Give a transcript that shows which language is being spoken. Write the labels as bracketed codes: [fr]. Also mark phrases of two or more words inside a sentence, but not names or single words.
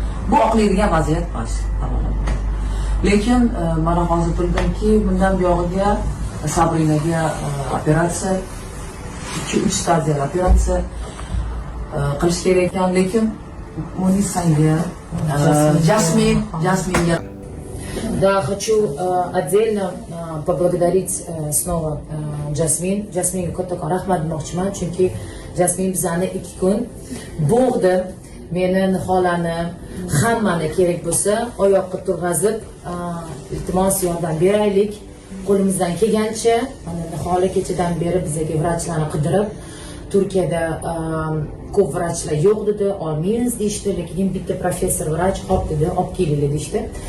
[uz] Bu oqlaydigan vaziyat emas, avvalambor. Lekin, e, mana hozir bildimki, bundan buyog'iga Sabrinaga, e, operatsiya, ikki, uch stadiyali operatsiya, e, qilish kerak ekan. Lekin Munisanga, e, Jasmin, Jasminga. [ru] Да, хочу, э, отдельно, э, поблагодарить, э, снова, э, Жасмин. [uz] Жасминga kattakon rahmat demoqchiman, chunki Jasmin bizani ikki kun bo'g'di. Meni, Niholani, hammani kerak bo'lsa oyoqqa turg'azib, э, iltimos, yordam beraylik. Qo'limizdan kelgancha, mana, Nihola kechadan beri bizaga vrachlarni qidirib, Turkiyada, э, ko'p vrachlar yo'q dedi, "Olmaymiz", deyishdi, lekin bitta professor vrach, "Hop", dedi, "Olib kelinglar", deyishdi.